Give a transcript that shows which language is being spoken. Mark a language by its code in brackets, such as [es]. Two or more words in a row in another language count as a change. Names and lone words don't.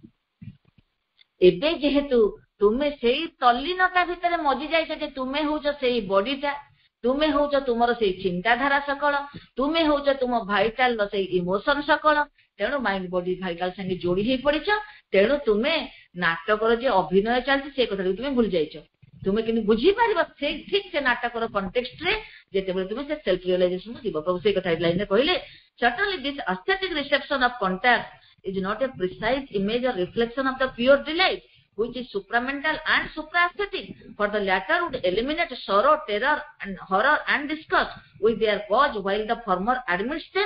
[or] ଏବେ ଯେହେତୁ ତୁମେ ସେଇ ତଲ୍ଲୀନତା ଭିତରେ ମଜି ଯାଇଛ ଯେ ତୁମେ ହଉଛ ସେଇ ବଡିଟା, ତୁମେ ହଉଛ ତୁମର ସେଇ ଚିନ୍ତାଧାରା ସକଳ, ତୁମେ ହଉଛ ତୁମ ଭାଇଟାଲର ସେଇ ଇମୋସନ ସକଳ, ତେଣୁ [en] mind body vital [or] ସାଙ୍ଗେ ଯୋଡି ହେଇ ପଡିଛ। ତେଣୁ ତୁମେ ନାଟକର ଯେ ଅଭିନୟ ଚାଲିଛି ସେ କଥାକୁ ତୁମେ ଭୁଲି ଯାଇଛ। ତୁମେ କିନ୍ତୁ ବୁଝିପାରିବ ସେଇ ଠିକ ସେ ନାଟକର କଣ୍ଟେକ୍ସଟରେ ଯେତେବେଳେ ତୁମେ ସେ [en] self realization [or] ଯିବ। ପ୍ରଭୁ ସେଇ କଥା ଲାଇନରେ କହିଲେ, [en] certainly this aesthetic reception of contact is not a precise image or reflection of the pure delight, which is supramental and supra-aesthetic. For the latter would eliminate sorrow, terror, and horror and disgust with their cause, while the former admits them.